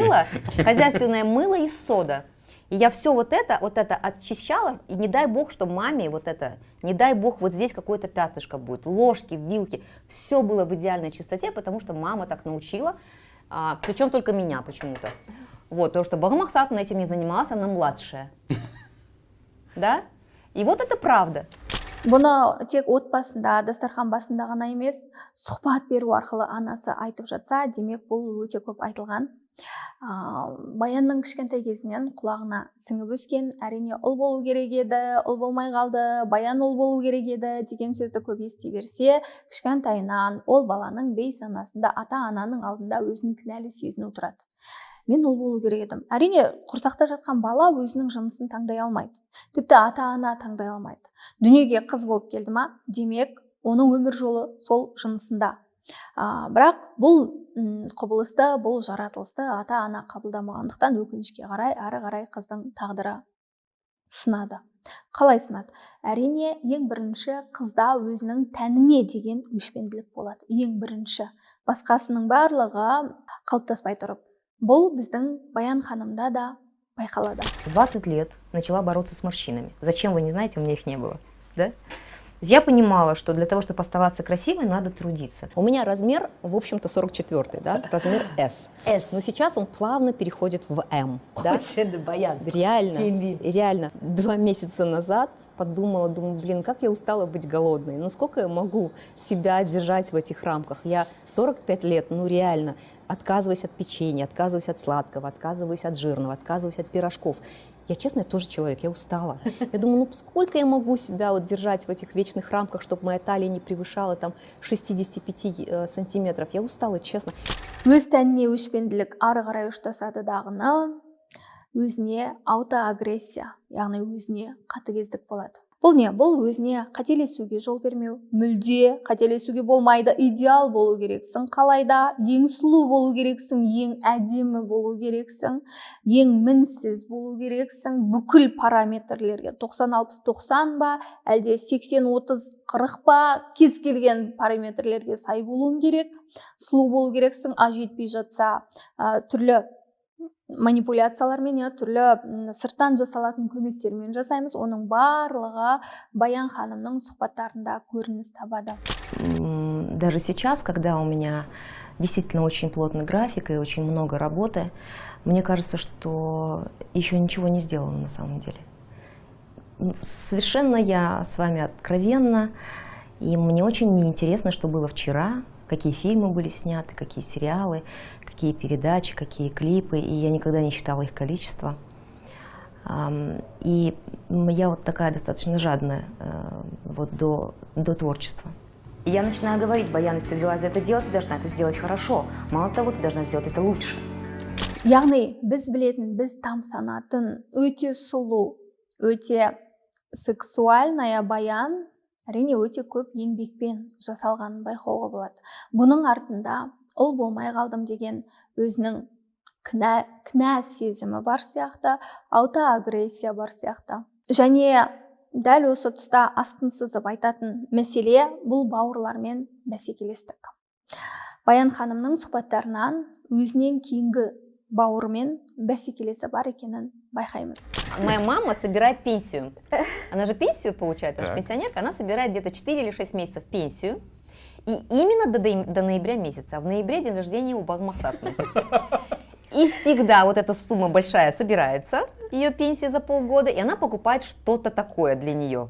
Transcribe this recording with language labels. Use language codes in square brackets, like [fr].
[ru] мыло, хозяйственное мыло и сода. И я все вот это очищала, и не дай бог, что маме вот это, не дай бог, вот здесь какое-то пятнышко будет, ложки, вилки, все было в идеальной чистоте, потому что мама так научила, причем только меня почему-то. Вот, потому что Багмахсатовна этим не занималась, она младшая. Да? И вот это правда. [kk] Бұны тек отбасында, дастархан басында ғана емес, сұхбат беру арқылы анасы айтып жатса, демек бұл өте көп айтылған. Баянның кішкентай кезінен құлағына сіңіп өскен, әрине ұл болу керек еді, ұл болмай қалды, Баян ұл болу керек еді деген сөзді көп ести берсе, кішкентайынан ол баланың бейсанасында ата-ананың алдында өзін кінәлі сезіну тұрады. мен ол болу керек едім. Әрине құрсақта жатқан бала өзінің жынысын таңдай алмайды, тіпті ата-ана таңдай алмайды. Дүниеге қыз болып келді ма, демек оның өмір жолы сол жынысында. Бірақ бұл құбылысты, бұл жаратылысты ата-ана қабылдамағандықтан өкінішке қарай әрі қарай қыздың тағдыры сынады. Қалай сынады? Әрине, ең бірінші қызда өзінің тәніне деген өшпенділік болады. Ең бірінші. Басқасының барлығы қалыптаспай тұрып. Бұл біздің Баян ханымда да байқалады. [ru] 20 лет начала бороться с морщинами. Зачем, вы не знаете, у меня их не было. Да? Я понимала, что для того, чтобы оставаться красивой, надо трудиться. У меня размер, в общем-то, 44-й, да, размер S. Но сейчас он плавно переходит в M. Да? Баян. Реально. 2 месяца назад подумала, думаю, блин, как я устала быть голодной. Ну сколько я могу себя держать в этих рамках? Я 45 лет, ну реально, отказываюсь от печенья, отказываюсь от сладкого, отказываюсь от жирного, отказываюсь от пирожков. Я, честно, тоже человек, я устала. Я думаю, ну сколько я могу себя вот держать в этих вечных рамках, чтобы моя талия не превышала там 65 сантиметров. Я устала, честно. [kk] Өз тәніне өшпенділік ары қарай ұштасады дағыны, өзіне аутоагрессия, яғни өзіне қатыгездік болады. Бұл не? Бұл өзіне қателесуге жол бермеу, мүлде қателесуге болмайды, идеал болу керексің, қалайда ең сұлу болу керексің, ең әдемі болу керексің, ең мінсіз болу керексің, бүкіл параметрлерге 90-60-90 ба, әлде 80-30-40 ба, кез келген параметрлерге сай болуың керек, сұлу болу керексің, жетпей жатса түрлі манипуляциялармен, түрлі сырттан жасалатын көмектермен жасаймыз. Оның барлығы Баян ханымның сұхбаттарында көрініс табады. [ru] Даже сейчас, когда у меня действительно очень плотный график и очень много работы, мне кажется, что еще ничего не сделано на самом деле. Совершенно я с вами откровенна, и мне очень неинтересно, что было вчера, какие фильмы были сняты, какие сериалы, какие передачи, какие клипы, и я никогда не считала их количество. И я вот такая достаточно жадная вот до творчества. И я начинаю говорить: Баян, если ты взялась за это дело, ты должна это сделать хорошо. Мало того, ты должна сделать это лучше. [kk] Яғни біз білетін, біз тамсанатын, өте сұлу, өте сексуальная Баян әрине өте көп еңбекпен жасалғанын байқауға болады. Бұның артында ұл болмай қалдым деген өзінің кінә сезімі бар сияқты, аутоагрессия бар сияқты. Және дәл осы тұста астын сызып айтатын мәселе бұл бауырлармен бәсекелестік. Баян ханымның сұхбаттарынан өзінен кейінгі бауырмен бәсекелесі бар екенін байқаймыз. [ru] Моя мама собирает пенсию. Она же пенсию получает, она же пенсионерка, она собирает где-то 4 или 6 месяцев пенсию. И именно до ноября месяца. А в ноябре день рождения у Багмасатны. И всегда вот эта сумма большая собирается, ее пенсия за полгода, и она покупает что-то такое для нее.